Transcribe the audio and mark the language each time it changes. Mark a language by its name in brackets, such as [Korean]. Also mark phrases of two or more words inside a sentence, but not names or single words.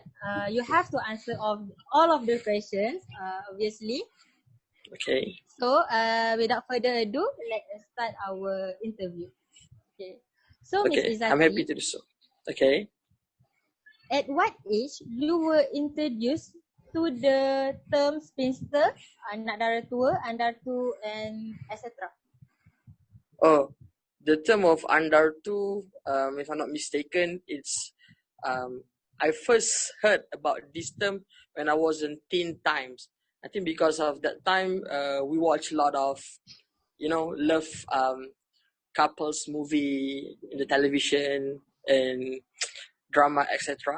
[English] You have to answer all of the questions, obviously. Okay. So, without further ado, let's start our interview. Okay. So, Miss Okay, Izzati, I'm happy to do so. Okay. at what age you were introduced to the term spinster, [Malay] anak dara tua, [English] andartu, and etc.? Oh, the term of Andartu, if I'm not mistaken, it's I first heard about this term when I was in teen times. I think because of that time, we watch a lot of, love couples movie in the television and drama, etc.